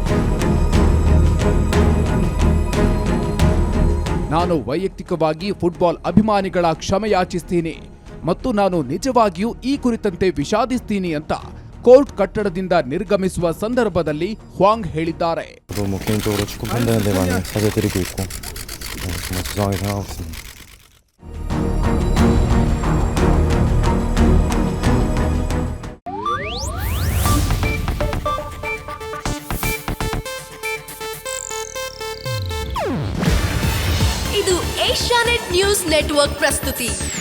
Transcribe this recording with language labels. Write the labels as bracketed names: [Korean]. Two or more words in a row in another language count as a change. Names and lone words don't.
[Kannada] ನಾನು ವೈಯಕ್ತಿಕವಾಗಿ ಫುಟ್ಬಾಲ್ ಅಭಿಮಾನಿಗಳ ಕ್ಷಮೆಯಾಚಿಸ್ತೀನಿ ಮತ್ತು ನಾನು ನಿಜವಾಗಿಯೂ ಈ ಕುರಿತಂತೆ ವಿಷಾದಿಸ್ತೀನಿ ಅಂತ ಕೋರ್ಟ್ ಕಟ್ಟಡದಿಂದ ನಿರ್ಗಮಿಸುವ ಸಂದರ್ಭದಲ್ಲಿ ಹ್ವಾಂಗ್ ಹೇಳಿದ್ದಾರೆ. [Korean] 개인적으로 축구 팬들한테 많이 사죄드리고 있고 정말 죄송하게 생각하고 있습니다. [Kannada] ಇದು ಏಷ್ಯಾನೆಟ್ ನ್ಯೂಸ್ ನೆಟ್ವರ್ಕ್ ಪ್ರಸ್ತುತಿ.